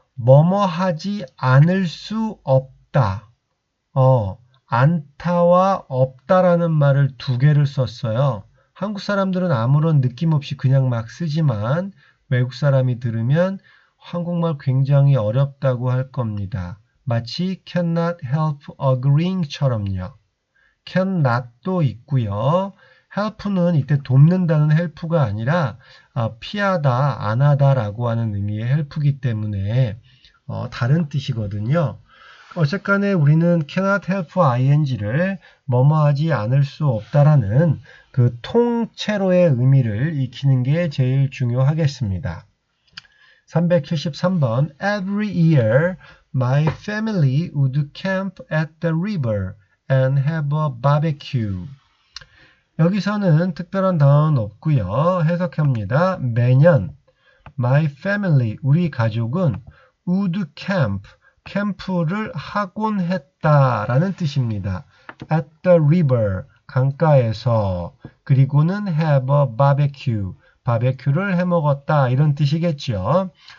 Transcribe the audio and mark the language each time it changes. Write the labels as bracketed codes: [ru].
[ko] 뭐뭐 하지 않을 수 없다. 않다와 없다라는 말을 두 개를 썼어요. 한국 사람들은 아무런 느낌 없이 그냥 막 쓰지만 외국 사람이 들으면 한국말 굉장히 어렵다고 할 겁니다. 마치 [en] cannot help agreeing [ko] 처럼요. cannot도 있고요. help는 이때 돕는다는 help가 아니라 피하다, 안 하다라고 하는 의미의 help이기 때문에 다른 뜻이거든요. 어쨌간에 우리는 cannot help ing를 뭐뭐하지 않을 수 없다라는 그 통째로의 의미를 익히는 게 제일 중요하겠습니다. [en] 373번 Every year my family would camp at the river and have a barbecue. [ko] 여기서는 특별한 단어는 없고요. 해석합니다. 매년 [en] my family, [ko] 우리 가족은 [en] would camp, [ko] 캠프를 하곤 했다라는 뜻입니다. [en] at the river, [ko] 강가에서, 그리고는 [en] have a barbecue, [ko] 바베큐를 해먹었다 이런 뜻이겠죠.